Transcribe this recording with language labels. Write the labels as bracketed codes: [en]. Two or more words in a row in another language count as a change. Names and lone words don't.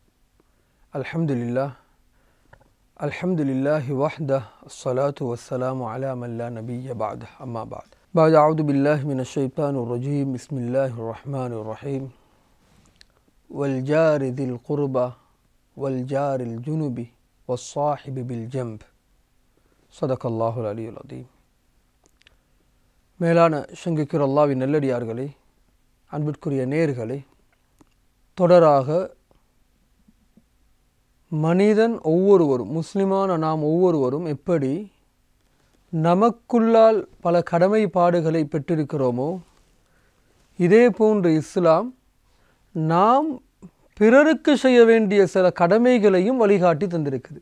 [ar] الحمد لله وحده والصلاة والسلام على من لا نبي بعده أما بعد. بعد أعوذ بالله من الشيطان الرجيم. بسم الله الرحمن الرحيم. والجار ذي القربى والجار الجنب والصاحب بالجنب صدق الله العلي العظيم. [ta] மேலான சங்கிக்கிற அல்லாஹ்வின் நல்லடியார்களே, அன்பிற்குரிய நேயர்களே, தொடராக மனிதன் ஒவ்வொருவரும், முஸ்லிமான நாம் ஒவ்வொருவரும் எப்படி நமக்குள்ளால் பல கடமைப்பாடுகளை பெற்றிருக்கிறோமோ, இதே போன்று இஸ்லாம் நாம் பிறருக்கு செய்ய வேண்டிய சில கடமைகளையும் வழிகாட்டி தந்திருக்குது.